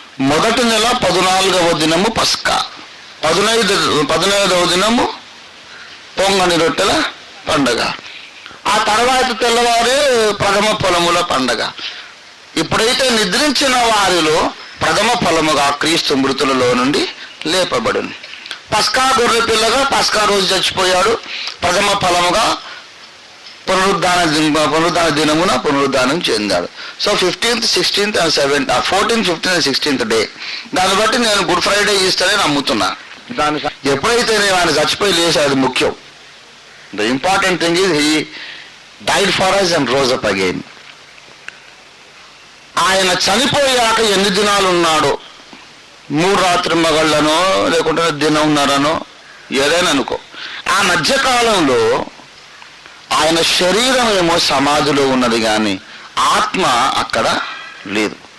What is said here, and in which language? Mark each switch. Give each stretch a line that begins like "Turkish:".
Telugu: మొదటి నెల 14వ దినము పస్కా, 15వ దినము పొంగని రొట్టెల పండగ, ఆ తర్వాత తెల్లవారే ప్రథమ ఫలముల పండగ. ఇప్పుడైతే నిద్రించిన వారిలో ప్రథమ ఫలముగా క్రీస్తు మృతులలో నుండి లేపబడును. పస్కా గొర్రె పిల్లగా పస్కా రోజు చచ్చిపోయాడు. ప్రథమ ఫలముగా పునరుద్ధాన దినమున పునరుద్ధానం చెందాడు.
English: So 15th, 16th and 7th, 14th, 15th and 16th day.
Telugu: దాన్ని బట్టి నేను గుడ్ ఫ్రైడే ఈస్టర్ని నమ్ముతున్నా. ఎప్పుడైతే నేను ఆయన చచ్చిపోయి లేచాడు, అది ముఖ్యం.
English: The important thing is he died for us and rose up again.
Telugu: ఆయన చనిపోయాక ఎన్ని దినాలు ఉన్నాడో, 3 రాత్రి మగళ్ళనో లేకుంటే దినంన్నరనో ఏదైనా అనుకో, ఆ మధ్యకాలంలో ఆయన శరీరం ఏమో సమాధిలో ఉన్నది కానీ ఆత్మ అక్కడ లేదు.